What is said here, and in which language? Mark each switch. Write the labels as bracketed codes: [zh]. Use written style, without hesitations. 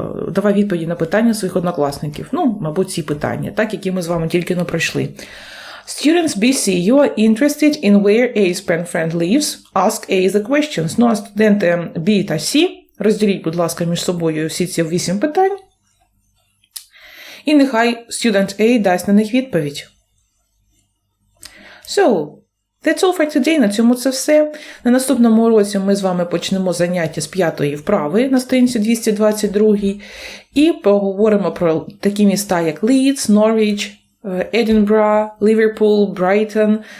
[uk] Давай відповіді на питання своїх однокласників. Ну, мабуть, ці питання, так, які ми з вами тільки пройшли. [en] Students B, C, you are interested in where A's pen friend lives. Ask A the questions. [uk] Ну, а студенти B та C, розділіть, будь ласка, між собою всі ці 8 питань. І нехай student A дасть на них відповідь. [en] So, that's all for today. [uk] На цьому це все. На наступному уроці ми з вами почнемо заняття з 5-ї вправи на сторінці 222 і поговоримо про такі міста, як Leeds, Norwich, Едінбро, Ліверпул, Брайтон.